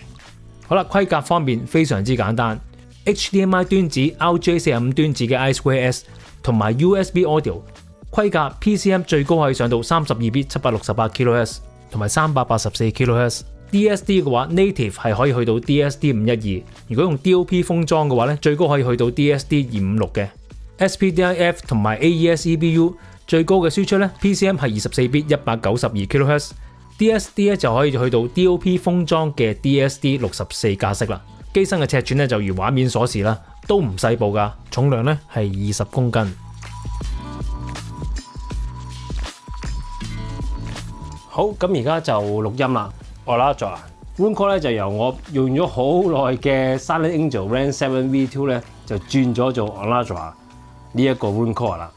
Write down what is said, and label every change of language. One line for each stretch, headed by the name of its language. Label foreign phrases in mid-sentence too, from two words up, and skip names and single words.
Cantonese: 好啦，規格方面非常之簡單 ，HDMI 端子、RJ45 端子嘅 I2S 同埋
English: USB Audio
Cantonese: 規格 PCM 最高可以上到32bit 768 kHz 同埋384 kHz。DSD 嘅話 ，native 係可以去到 DSD 512。如果用 DOP 封裝嘅話咧，最高可以去到 DSD 256嘅。SPDIF 同埋 AES EBU 最高嘅輸出咧 ，PCM 係 24bit 192 kHz。DSD 咧就可以去到 DOP 封裝嘅 DSD 64格式啦。機身嘅尺寸咧就如畫面所示啦，都唔細部噶，重量咧係20公斤。好，咁而家就錄音啦。Aladra WAN core 咧就由我用咗好耐嘅 Silent Angel Ram 7 V2 咧就轉咗做 Aladra 呢一個 WAN core 啦。